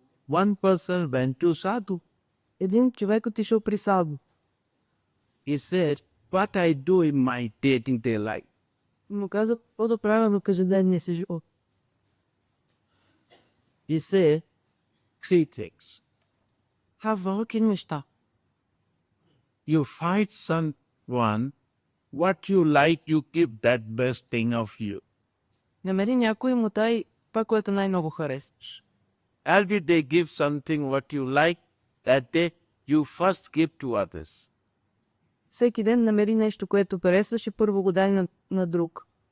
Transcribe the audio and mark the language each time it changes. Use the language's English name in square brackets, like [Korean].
[English] One person went to Sadhu. [Bulgarian] Един човек отишъл при Саду. [English] He said, what I do in my day life. [Bulgarian] Му каза, какво да правя на каждодневния си живот. [English] He said, three things. [Bulgarian] Велики неща. [English] You find someone, what you like, you keep that best thing of you. [Bulgarian] Намери някой и му дай това, което най-много харесваш. [English] Every day give something what you like, that day you first give to others. [Bulgarian] Всеки ден намери нещо, което харесваш и първо го дай на друг.